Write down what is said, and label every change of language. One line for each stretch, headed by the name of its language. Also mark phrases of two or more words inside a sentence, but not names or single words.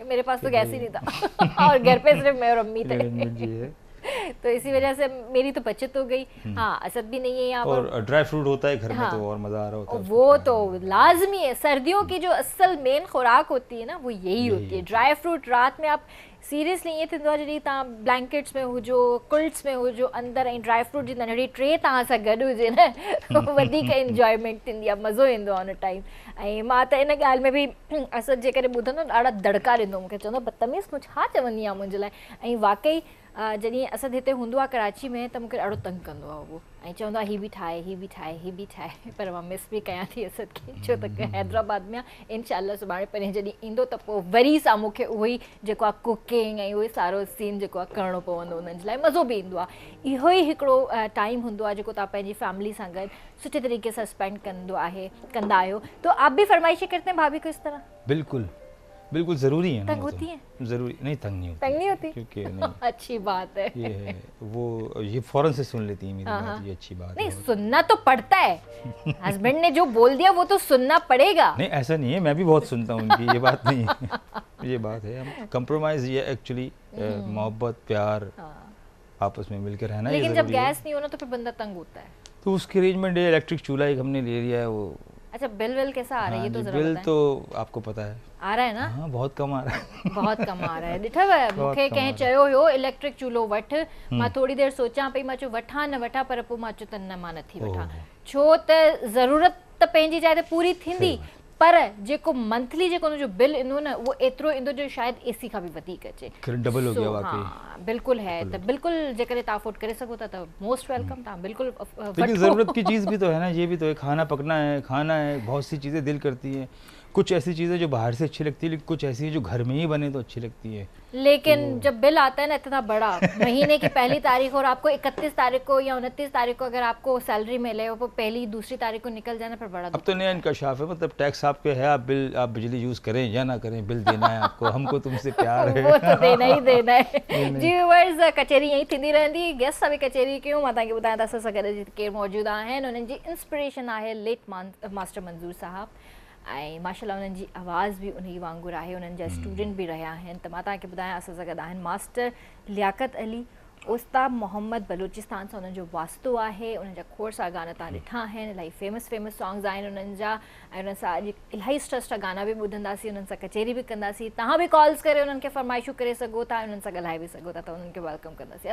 Hindi: मेरे पास तो गैस ही नहीं था और घर पे सिर्फ मैं और अम्मी थे तो इसी वजह से मेरी तो बचत हो गई। हाँ, असद भी नहीं है यहाँ पर। और
English: dry fruit
Hindi: होता है घर में तो और मज़ा आ रहा होता है। वो तो लाजमी है। सर्दियों की जो असल मेन खुराक होती है ना, वो यही होती है,
English: dry fruit.
Hindi: रात में आप सीरियसली ये
Sindhi: थींदो आहे जॾहिं तव्हां ब्लैंकेट्स में हुजो, कुल्ट्स में हुजो अंदरि, ऐं
English: dry fruit
Sindhi: जी नंढड़ी ट्रे तव्हां सां गॾु हुजे न, वधीक इंजॉयमेंट थींदी आहे, मज़ो ईंदो आहे उन टाइम। ऐं मां त इन ॻाल्हि में बि असद जे करे ॿुधंदो ॾाढा दड़का ॾींदो, मूंखे चवंदो बदतमीज़ तूं छा चवंदी आहे मुंहिंजे लाइ। ऐं वाकई जॾहिं असद हिते हूंदो आहे कराची में त मूंखे ॾाढो तंग कंदो आहे उहो, ऐं चवंदो आहे हीअ बि ठाहे, हीअ बि ठाहे, हीअ बि ठाहे। पर मां मिस बि कयां थी असद खे, छो त हैदराबाद में आहे। इनशाला सुभाणे परीहं जॾहिं ईंदो त पोइ वरी सां मूंखे उहो ई जेको आहे कुकिंग ऐं उहो ई सारो सीन जेको आहे करिणो पवंदो उन्हनि जे लाइ। मज़ो बि ईंदो आहे। इहो ई हिकिड़ो टाइम हूंदो आहे जेको तव्हां पंहिंजी फैमिली सां गॾु सुठे तरीक़े सां स्पेंड कंदा आहियो।
Hindi: तो आप भी फरमाइशें करते हैं भाभी को इस तरह? बिल्कुल बिल्कुल, ज़रूरी है। तंग होती है? ज़रूरी नहीं, तंग नहीं होती। तंग नहीं होती? क्योंकि नहीं अच्छी बात है। ये है वो, ये फौरन से सुन लेती है मेरी बात, ये अच्छी बात है। नहीं, सुनना तो पड़ता है। हस्बैंड ने जो बोल दिया वो तो सुनना पड़ेगा। नहीं, ऐसा नहीं है, मैं भी बहुत सुनता हूँ उनकी, ये बात नहीं है। ये बात है, हम कंप्रोमाइज़, ये एक्चुअली मोहब्बत प्यार आपस में मिलकर रहना। लेकिन जब गैस नहीं होना तो फिर बंदा तंग होता है। तो उसकी अरेंजमेंट है, इलेक्ट्रिक चूल्हा एक हमने ले लिया है वो। अच्छा, बिल कैसा आ रहा है ये तो ज़रा बिल बताएं। तो आपको पता है, आ रहा है ना? हाँ बहुत कम आ रहा है। बहुत कम आ रहा है।
Sindhi: ॾिठव मूंखे कंहिं चयो हुयो इलेक्ट्रिक चूल्हो वठ, मां थोड़ी देर सोचां पई, मां चयो वठां न वठां, पर पोइ मां चयो त न मां नथी वठां, छो त ज़रूरत त पंहिंजी जाइ ते पूरी थींदी, पर जेको मंथली जेको उनजो बिल ईंदो न उहो एतिरो ईंदो जो शायदि एसी खां बि वधीक अचे,
Hindi: डबल हो गया वाकई।
Sindhi: हाँ बिल्कुल है, तो बिल्कुल जेकॾहिं तव्हां अफोर्ड करे सघो था तो
English: most welcome,
Sindhi: तव्हां बिल्कुल
Hindi: लेकिन ज़रूरत की चीज़ भी तो है ना, ये भी तो है, खाना पकना है, खाना है, बहुत सी चीज़ें दिल करती हैं, कुछ ऐसी चीज़ें जो बाहर से अच्छी लगती है, लेकिन कुछ ऐसी है जो घर में ही बने तो अच्छी लगती है। लेकिन जब बिल आता है ना इतना बड़ा, महीने की पहली तारीख और आपको 31 तारीख को या 29 तारीख को अगर आपको सैलरी मिले और पहली दूसरी तारीख को निकल जाना, पर बड़ा अब तो नया इंकशाफ है, मतलब टैक्स आपके है, आप बिल आप बिजली यूज़ करें या ना करें, बिल देना है आपको, हमको तुमसे प्यार है। वो तो देना ही देना है।
Sindhi: जी व्यूअर्स, कचेरी यहीं थींदी रहंदी, गेस्ट सां बि कचेरी कयूं, मां तव्हांखे ॿुधायां त असां सां गॾु केरु मौजूदु आहिनि, उन्हनि जी इंस्पिरेशन आहे लेट मास्टर मंज़ूर साहब, ऐं माशाल्लाह उन्हनि जी आवाज़ बि उन्ही वांगुरु आहे, उन्हनि जा स्टूडेंट बि रहिया आहिनि, त मां तव्हांखे ॿुधायां असां सां गॾु आहिनि मास्टर लियाकत अली, उस्ताद मोहम्मद बलूचिस्तान सां उन्हनि जो वास्तो आहे, उन्हनि जा खोड़ सारा गाना तव्हां ॾिठा आहिनि, इलाही
English: famous songs
Sindhi: आहिनि उन्हनि जा, ऐं उन्हनि सां अॼु इलाही सुठा गाना बि ॿुधंदासीं, उन्हनि सां कचेरी बि कंदासीं, तव्हां बि कॉल्स करे उन्हनि खे फरमाइशूं करे सघो था, उन्हनि सां ॻाल्हाए बि सघो था, त उन्हनि खे वेलकम कंदासीं।